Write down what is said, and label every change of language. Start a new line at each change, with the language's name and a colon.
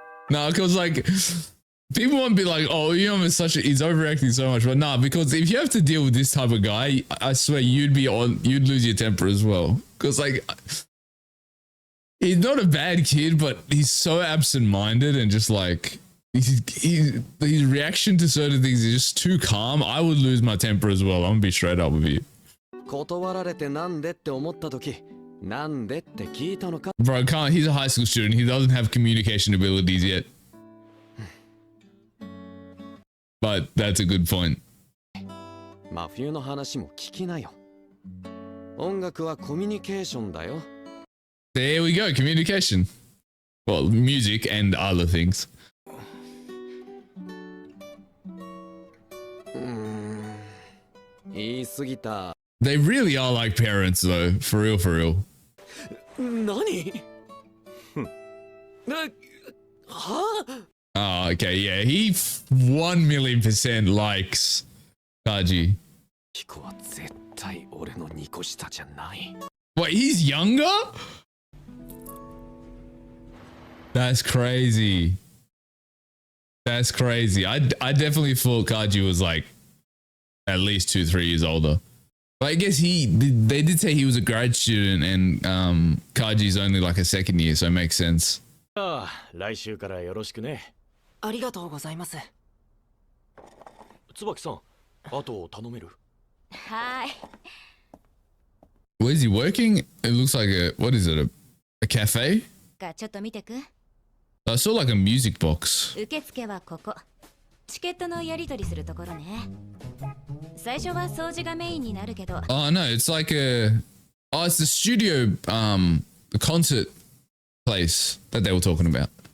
English: No, because like people won't be like, oh, William is he's overacting so much, but nah, because if you have to deal with this type of guy, I swear you'd lose your temper as well. Because like, he's not a bad kid, but he's so absent-minded and just like his reaction to certain things is just too calm. I would lose my temper as well. I'm gonna be straight up with you.
Japanese: 断られてなんでって思った時、なんでって聞いたのか。
English: Bro, he's a high school student. He doesn't have communication abilities yet. But that's a good point.
Japanese: 真冬の話も聞きなよ。音楽はコミュニケーションだよ。
English: There we go, communication. Well, music and other things.
Japanese: 言い過ぎた。
English: They really are like parents though, for real, for real.
Japanese: 何？はあ？
English: Oh, okay, yeah, he 1,000,000% likes Kaji.
Japanese: キコは絶対俺の2個下じゃない。
English: Wait, he's younger? That's crazy. That's crazy. I definitely thought Kaji was like at least 2-3 years older. But I guess they did say he was a grad student and Kaji's only like a second year, so it makes sense.
Japanese: ああ、来週からよろしくね。ありがとうございます。椿さん、あと頼める？はい。
English: Where is he working? It looks like what is it? A cafe?
Japanese: ちょっと見てく。
English: I saw like a music box.
Japanese: 受付はここ。チケットのやり取りするところね。最初は掃除がメインになるけど。
English: Oh no, it's like it's the studio, the concert place that they were talking about.